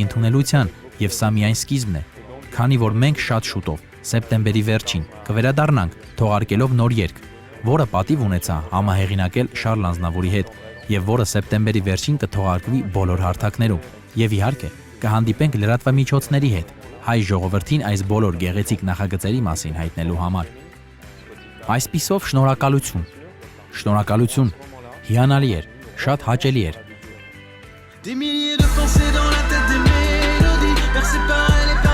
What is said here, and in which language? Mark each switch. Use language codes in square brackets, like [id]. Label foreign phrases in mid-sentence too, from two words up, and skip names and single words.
[hy] ընդունելության, եւ սա միայն սկիզբն է, քանի որ մենք շատ շուտով, սեպտեմբերի վերջին, կվերադառնանք թողարկելով նոր երգ, որը պատիվ ունեցա համահեղինակել Շարլ Ազնավուրի հետ եւ որը սեպտեմբերի վերջին կթողարկվի բոլոր հարթակներում։ Եվ իհարկե, կհանդիպենք լրատվամիջոցների հետ հայ ժողովրդին այս բոլոր գեղեցիկ նախագծերի մասին հայտնելու համար։ Այսպիսով շնորհակալություն։ Շնորհակալություն։ Հիանալի էր, շատ հաճելի էր։ [fr] Des milliers de pensées dans la tête, des mélodies percées par